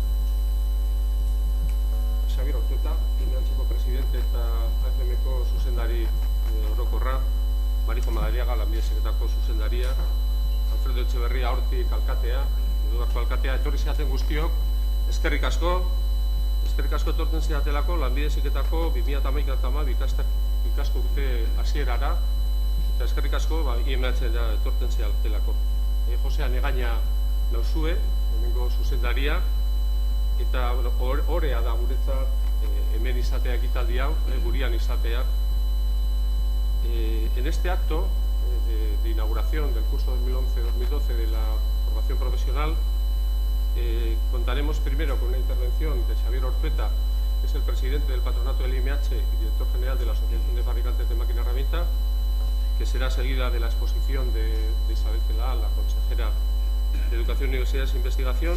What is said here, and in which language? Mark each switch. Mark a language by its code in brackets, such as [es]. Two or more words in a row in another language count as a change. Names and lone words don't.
[eu] Xabier Ortueta, Unibertsitateko Presidente eta AFM-ko zuzendari orokorra, Marijo Madariaga, Lanbide Heziketako zuzendaria, Alfredo Etxeberria Hortik alkatea, Eduardo alkatea, etorri ziaten guztiok, eskerrik asko etortzen ziatelako Lanbide Heziketako 2011-2012 ikasko urte hasierara, eta eskerrik asko IMH-era etortzen ziatelako. Josean Egaña nauzue, hemengo zuzendaria, eta orea da guretzat hemen izatea ekitaldi hau, gurian izatea. [es] En este acto de inauguración del curso 2011-2012 de la formación profesional, contaremos primero con una intervención de Xabier Ortueta, que es el presidente del patronato del IMH y director general de la Asociación de Fabricantes de Máquina Herramienta, que será seguida de la exposición de Isabel Celaá, la consejera de Educación, Universidades e Investigación.